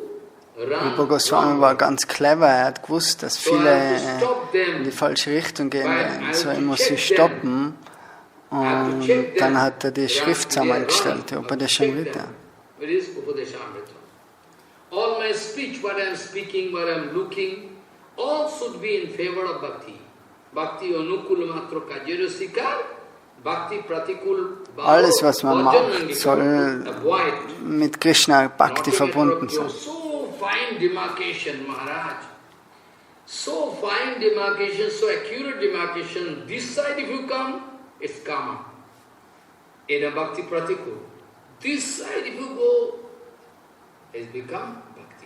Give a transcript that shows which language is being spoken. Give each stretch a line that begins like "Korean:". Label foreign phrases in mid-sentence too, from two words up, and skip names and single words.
German: Rupa Goswami war ganz clever, er hat gewusst, dass viele in die falsche Richtung gehen werden. So er muss sie stoppen. Und dann hat er die Schrift zusammengestellt, die Upadeshamrita.
English: All my speech, what I am speaking, what I am looking, all should be in favor of bhakti.
Bangla: ভক্তি অনুকূল মাত্র কার্য্যরসিক, ভক্তি প্রতিকূল ভাব.
German: Alles, was man macht, soll mit Krishna Bhakti verbunden sein.
English: So fine demarcation, Maharaj. So fine demarcation, so accurate demarcation. This side if you come, it's kama. In a
Bangla: ভক্তি প্রতিকূল.
English: This side if you go, it's become bhakti.